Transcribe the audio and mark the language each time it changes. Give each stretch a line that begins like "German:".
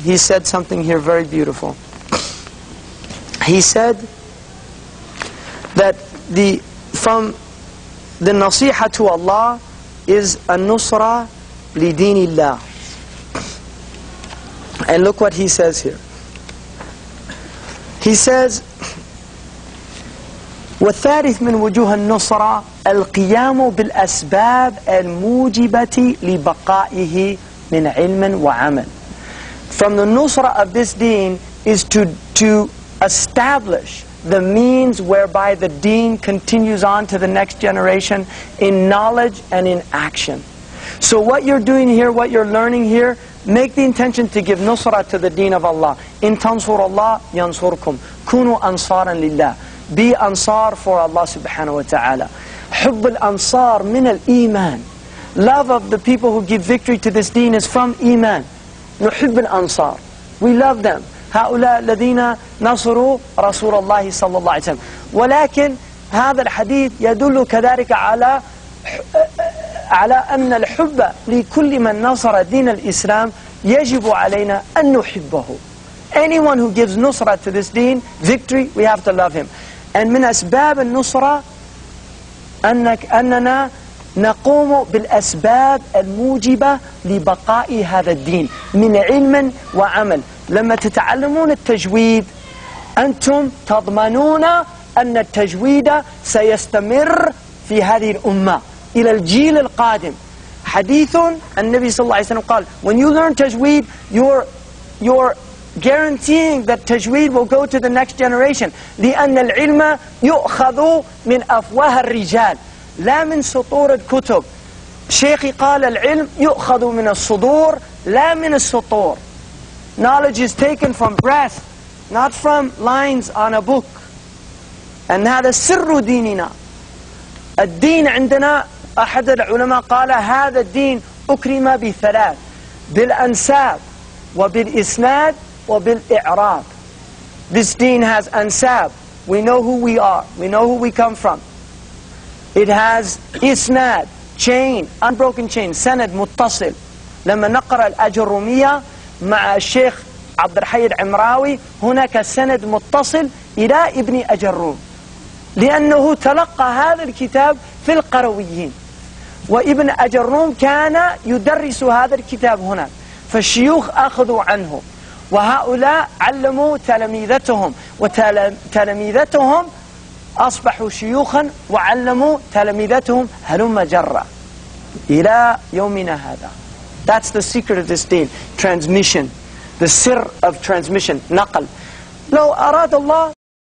English: He said something here very beautiful. He said that from the nasiha to Allah is
Arabic: an-nusra li dinillah.
English: And look what he says here. He says,
Arabic: والثالث من وجوه النصرة القيام بالأسباب الموجبة لبقائه من علم وعمل.
English: From the nusra of this deen is to establish the means whereby the deen continues on to the next generation in knowledge and in action. So what you're doing here, what you're learning here, make the intention to give nusra to the deen of Allah.
Arabic: In tansurullah yansurkum. Kunu ansaran lillah.
English: Be ansar for Allah subhanahu wa ta'ala.
Arabic: Hubb al-ansar min al-iman.
English: Love of the people who give victory to this deen is from iman.
Arabic: Nuhibb al-ansar.
English: We love them.
Arabic: هؤلاء الذين نصروا رسول الله صلى الله عليه وسلم. ولكن هذا الحديث يدل كذلك على أن الحب لكل من نصر دين الإسلام يجب علينا أن نحبه.
English: Anyone who gives nusra to this deen, victory, we have to love him.
Arabic: And من أسباب النصرة أننا نقوم بالأسباب الموجبة لبقاء هذا الدين من علم وعمل. لما تتعلمون التجويد أنتم تضمنون أن التجويد سيستمر في هذه الأمة إلى الجيل القادم. حديث النبي صلى الله عليه وسلم قال,
English: when you learn tajweed, you're guaranteeing that tajweed will go to the next generation.
Arabic: لأن العلم يؤخذ من أفواه الرجال لا من سطور الكتب. شيخي قال العلم يؤخذ من الصدور لا من السطور.
English: Knowledge is taken from breath, not from lines on a book.
Arabic: And هذا سر ديننا. الدين عندنا أحد العلماء قال هذا الدين أكرم بثلاث: بالأنساب وبالإسناد وبالإعراب.
English: This deen has ansab. We know who we are. We know who we come from. It has isnad, chain, unbroken chain,
Arabic: سند متصل. لما نقرأ الأجرومية مع الشيخ عبد الحي العمراوي هناك سند متصل إلى ابن أجروم، لأنه تلقى هذا الكتاب في القرويين، وابن أجروم كان يدرس هذا الكتاب هناك، فالشيوخ أخذوا عنه، وهؤلاء علموا تلاميذتهم، وتلاميذتهم أصبحوا شيوخا وعلموا تلاميذتهم هلم جرا إلى يومنا هذا.
English: That's the secret of this deen. Transmission. The sir of transmission.
Arabic: نقل. لو أراد الله